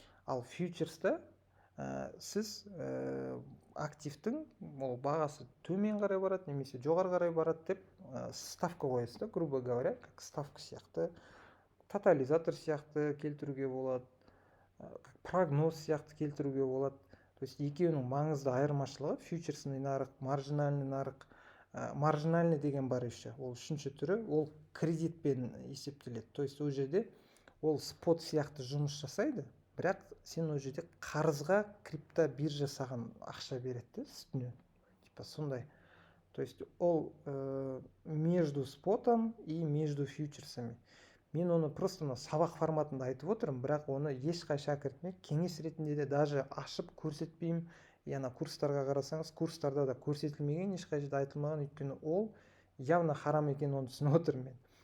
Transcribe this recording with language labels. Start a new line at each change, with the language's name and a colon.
Kazakh: Ал фьючерста сіз активтің бағасы төмен қарай барады, немесе жоғары қарай барады деп ставка қоясыз,
Russian: грубо говоря, как ставка
Kazakh: сияқты, тотализатор сияқты келтіруге болады, прогноз сияқты келтіруге болады.
Russian: То есть
Kazakh: екеуінің маңызды айырмашылығы фьючерсный нарық, маржинальный нарық, маржинальный деген бар
Russian: еще,
Kazakh: ол үшінші түрі, ол кредитпен есептеледі.
Russian: То есть
Kazakh: ол жерде ол спот сияқты жұмыс жасайды, бірақ сен ол жерде қарызға крипто биржа саған ақша береді үстіне,
Russian: типа
Kazakh: сондай.
Russian: То есть
Kazakh: ол
Russian: между спотом и между фьючерсами.
Kazakh: Мен оны
Russian: просто
Kazakh: сабақ форматында айтып отырмын, бірақ оны ешқай шәкіртіме кеңес ретінде де
Russian: даже
Kazakh: ашып көрсетпеймін. Яна курстарға қарасаңыз, курстарда да көрсетілмеген, ешқай жерде айтылмаған, өйткені ол
Russian: явно
Kazakh: харам екенін оны түсініп отырмын мен.